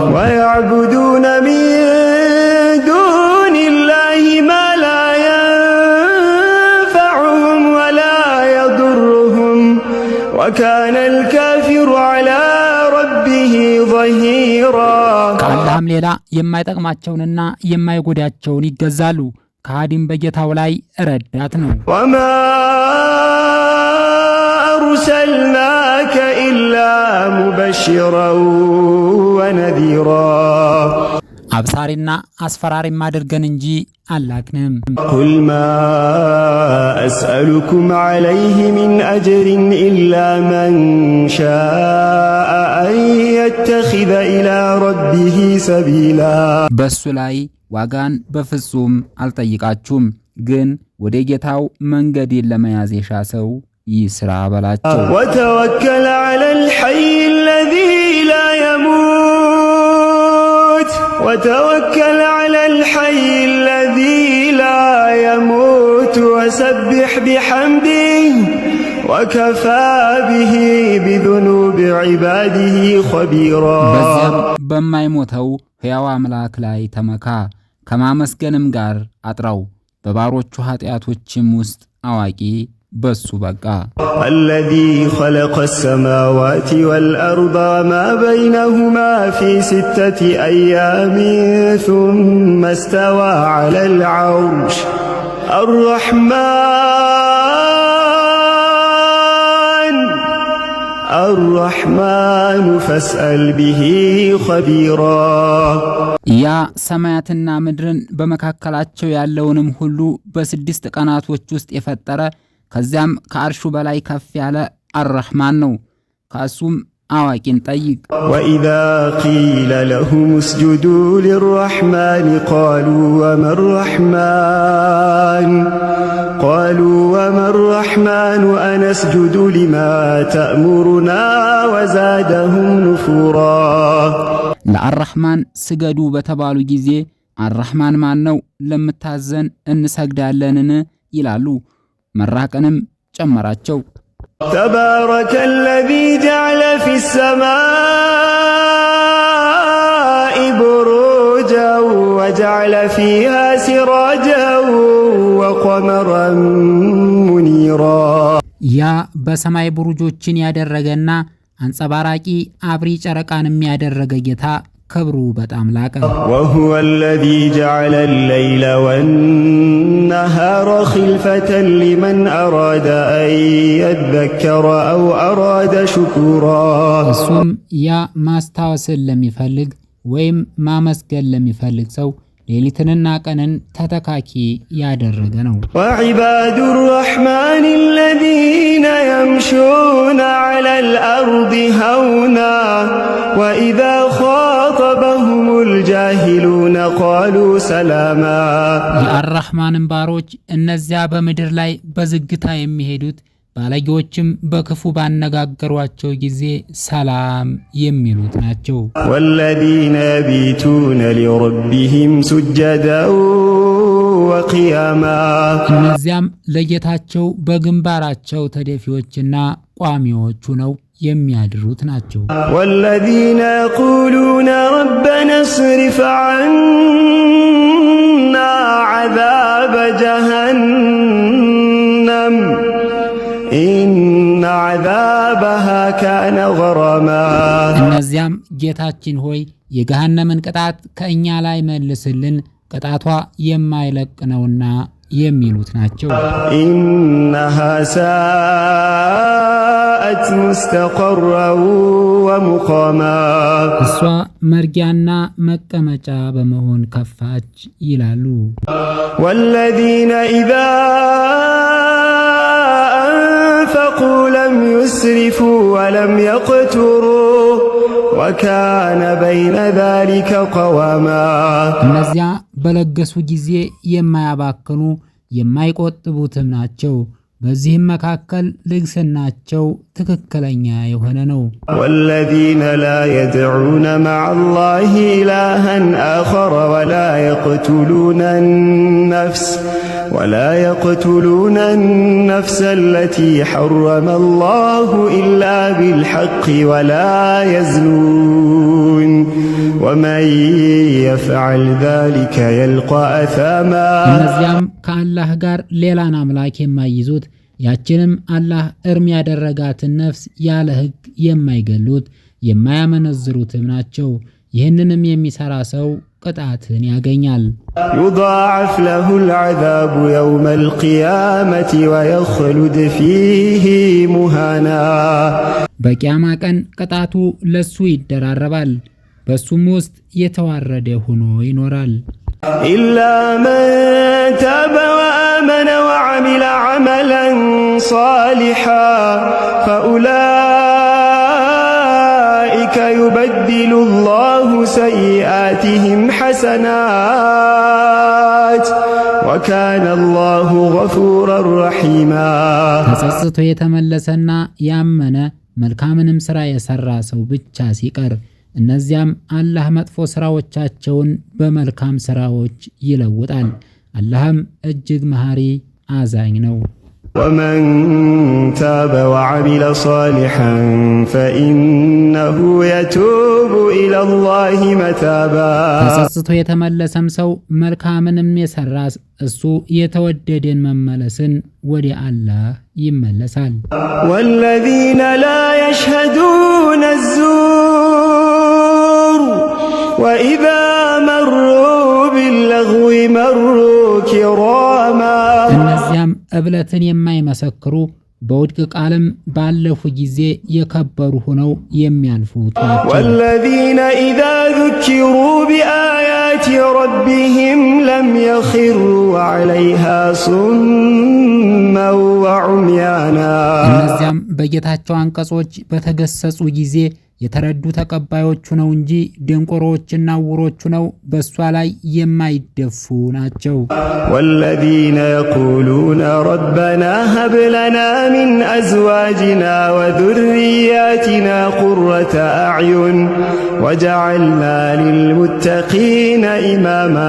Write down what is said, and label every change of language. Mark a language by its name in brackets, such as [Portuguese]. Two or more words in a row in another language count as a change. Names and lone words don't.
[Arabic] ويعبدون من دون الله ما لا ينفعهم ولا يضرهم وكان الكافر على ربه ظهيرا [Amharic] ከአላህም ሌላ የማይጠቅማቸውንና የማይጎዳቸውን ይገዛሉ። ከሃዲም በጌታው ላይ ረዳት ነው። [Arabic] وما أرسلناك إلا مبشرا ونذيرا [Amharic] አብሳሪና አስፈራሪም አድርገን እንጂ አላክንም። [Arabic] قل ما أسألكم عليه من أجر إلا من شاء أن يتخذ إلى ربه سبيلا [Amharic] በሱ ላይ ዋጋን በፍጹም አልጠይቃችሁም፣ ግን ወደ ጌታው መንገድን ለመያዝ የሻ ሰው ይስራ በላቸው። [Arabic] وتوكل على الحي الذي لا يموت وتوكل على الحي الذي لا يموت وسبح بحمده وكفى به بذنوب عباده خبيرا [Amharic] በዚያም በማይሞተው ሕያው አምላክ ላይ ተመካ፣ ከማመስገንም ጋር አጥራው፣ በባሮቹ ኃጢአቶችም ውስጥ አዋቂ በሱ በቃ። [Arabic] الذي خلق السماوات والأرض وما بينهما في 6 أيام ثم استوى على العرش الرحمن فاسأل به خبيرا [Amharic] ያ ሰማያትና ምድርን በመካከላቸው ያለውንም ሁሉ በ6 ቀናቶች ውስጥ የፈጠረ ከዚያም ከአርሹ በላይ ከፍ ያለ አርረሕማን ነው። ከእሱም አዋቂን ጠይቅ። [Arabic] وإذا قيل لهم اسجدوا للرحمن قالوا وما الرحمن أنسجد لما تأمرنا وزادهم نفورا [Amharic] ለአርረሕማን ስገዱ በተባሉ ጊዜ አርረሕማን ማን ነው ለምታዘን እንሰግዳለንን ይላሉ። መራቅንም ጨመራቸው። [Arabic] تبارك الذي جعل في السماء بروجا وجعل فيها سراجا وقمرا منيرا [Amharic] ያ በሰማይ بروجوችን ያደረገና አንጸባራቂ አብሪ ጨረቃንም ያደረገ ጌታ ክብሩ በጣም ላቀ። [Arabic] وهو الذي جعل الليل والنهار خلفة لمن أراد أن يذكر أو أراد شكورا [Amharic] እሱም ያ ማስታወስን ለሚፈልግ ወይም ማመስገን ለሚፈልግ ሰው ሌሊትንና ቀንን ተተካኪ ያደረገ ነው። [Arabic] وعباد الرحمن الذين يمشون على الأرض هونا وإذا خاطبهم الجاهلون قالوا سلاما [Amharic] የአርራህማንን ባሮች እነዚያ በምድር ላይ በዝግታ የሚሄዱት ባለጌዎችም በክፉ ባነጋገሯቸው ጊዜ ሰላም የሚሉት ናቸው። [Arabic] والذين يبيتون لربهم سجدا وقياما [Amharic] እነዚያም ለጌታቸው በግንባራቸው ተደፊዎችና ቋሚዎቹ ነው የሚያድሩት ናቸው። [Arabic] والذين يقولون ربنا اصرف عنا عذاب جهنم إن عذابها كان غراما [Amharic] እነዚያም ጌታችን ሆይ የገሃነምን ቅጣት ከእኛ ላይ መልስልን ቅጣቷ የማይለቅ ነውና የሚሉት ናቸው። [Arabic] إنها ساءت مستقرا ومقاما [Amharic] እሷ መርጊያና መቀመጫ በመሆን ከፋች ይላሉ። [Arabic] والذين إذا أنفقوا لم يسرفوا ولم يقتروا وكان بين ذلك قواما [Amharic] እነዚያ በለገሱ ጊዜ የማያባክኑ የማይቆጥቡትም ናቸው። በዚህም መካከል ልግስናቸው ትክክለኛ የሆነ ነው። [Arabic] والذين لا يدعون مع الله إلها آخر ولا يقتلون النفس التي حرم الله إلا بالحق ولا يزنون ومن يفعل ذلك يلقى أثاما [Amharic] እነዚያም ከአላህ ጋር ሌላን አምላክ የማይይዙት ያችንም አላህ እርም ያደረጋትን ነፍስ ያለ ሕግ የማይገሉት የማያመነዝሩትም ናቸው። ይህንንም የሚሰራ ሰው ቅጣትን ያገኛል። [Arabic] يضاعف له العذاب يوم القيامة ويخلد فيه مهانا [Amharic] በቂያማ ቀን ቅጣቱ ለሱ ይደራረባል፣ በሱም ውስጥ የተዋረደ ሆኖ ይኖራል። [Arabic] إلا من تاب وآمن وعمل عملا صالحا فأولئك يبدل الله سيئاتهم حسنات وكان الله غفورا رحيما [Amharic] ተጸጽቶ የተመለሰና ያመነ መልካምንም ሥራ የሰራ ሰው ብቻ ሲቀር እነዚያም አላህ መጥፎ ሥራዎቻቸውን በመልካም ሥራዎች ይለውጣል። አላህም እጅግ መሐሪ አዛኝ ነው። [Arabic] ومن تاب وعمل صالحا فإنه يتوب إلى الله متابا [Amharic] ተጸጽቶ የተመለሰም ሰው መልካምንም የሰራ እሱ የተወደደን መመለስን ወደ አላህ ይመለሳል። [Arabic] والذين لا يشهدون الزور وإذا مروا باللغو مروا كراما [Amharic] እነዚያም እብለትን የማይመሰክሩ በውድቅ ቃልም ባለፉ ጊዜ የከበሩ ሆነው የሚያልፉት ናቸው። [Arabic] والذين إذا ذكروا بآيات ربهم لم يخروا عليها صما وعميانا [Amharic] እነዚያም በጌታቸው አንቀጾች በተገሰጹ ጊዜ የተረዱ ተቀባዮቹ ነው እንጂ ደንቆሮችና ዕውሮቹ ነው በሷ ላይ የማይደፉ ናቸው። [Arabic] والذين يقولون ربنا هب لنا من أزواجنا وذرياتنا قرة أعين وجعلنا للمتقين إماما